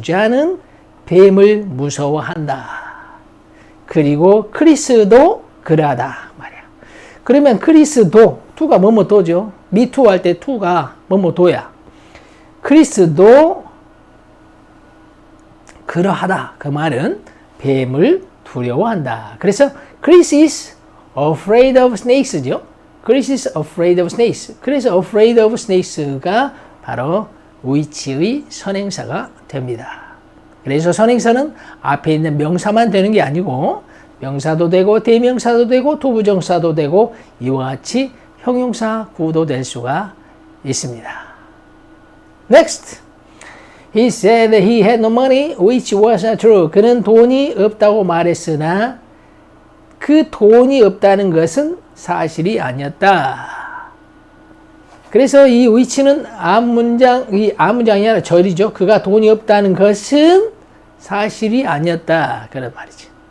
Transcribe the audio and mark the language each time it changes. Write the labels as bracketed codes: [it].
[ko] John은 뱀을 무서워한다. 그리고 크리스도 그러하다 말이야. 그러면 크리스도 to가 뭐뭐 도죠. [en] me too [ko] 할 때 to가 뭐뭐 도야. 크리스도 그러하다. 그 말은 뱀을 두려워한다. 그래서 [en] Chris is afraid of snakes [ko] 죠. [en] Chris is afraid of snakes. [ko] 그래서 [en] afraid of snakes [ko] 가 바로 which의 선행사가 됩니다. 그래서 선행사는 앞에 있는 명사만 되는 게 아니고 명사도 되고 대명사도 되고 투부정사도 되고 이와 같이 형용사 구도 될 수가 있습니다. [en] Next. He said that he had no money, which was not true. [ko] 그는 돈이 없다고 말했으나 그 돈이 없다는 것은 사실이 아니었다. 그래서 이 which는 앞문장이 아니라 절이죠. 그가 돈이 없다는 것은 사실이 아니었다. 그런 말이죠.